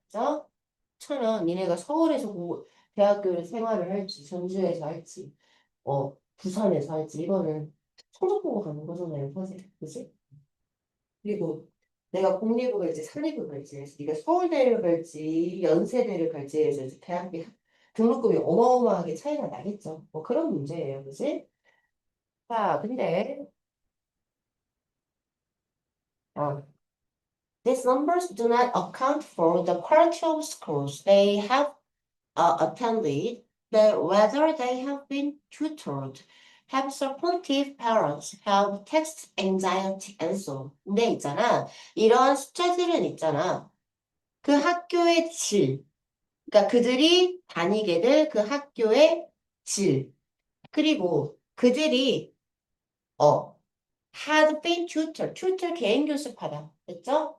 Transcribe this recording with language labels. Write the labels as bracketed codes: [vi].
[ko] 그래서 천연 니네가 서울에서 대학교를 생활을 할지, 전주에서 할지, 부산에서 할지, 이거는 성적 보고 가는 거잖아요, 사실. 그지? 그리고 내가 공립을 갈지, 사립을 갈지, 해서 네가 서울대를 갈지, 연세대를 갈지 해서 이제 대학비 등록금이 어마어마하게 차이가 나겠죠. 뭐 그런 문제예요, 그지? 자, 근데, 어, [en] these numbers do not account for the quality of schools they have attended, whether they have been tutored, have supportive parents, have text anxiety, and so on. [ko] 근데 있잖아, 이러한 숫자들은 있잖아, 그 학교의 질, 그러니까 그들이 다니게 될 그 학교의 질, 그리고 그들이 어 [en] had been tutor, tutor [ko] 개인 교습하다. 됐죠?